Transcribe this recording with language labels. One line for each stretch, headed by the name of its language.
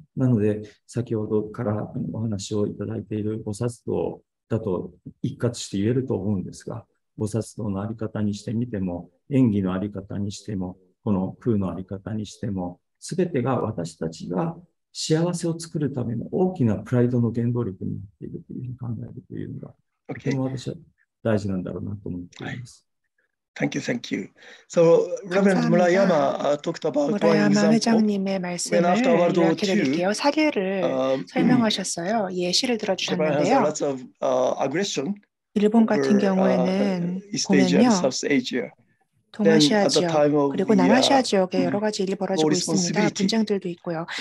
Japanese: なので、先ほどからお話をいただいている菩薩道だと一括して言えると思うんですが、菩薩道のあり方にしてみても、演技のあり方にしても、この空のあり方にしても、すべてが私たちが幸せを作るための大きなプライドの原動力になっているというふうに考えるというのが、とても私は大事なんだろうなと思っています。
English: Thank you, thank you. So, Reverend Murayama talked about one example.
Korean: 회장님의 말씀을 요약해드릴게요. 사례를 설명하셨어요. 예시를 들어주셨는데요. 일본 같은 경우에는 보면요. 동아시아 지역 그리고 남아시아 지역에 여러 가지 일이 벌어지고 있습니다. 분쟁들도 있고요.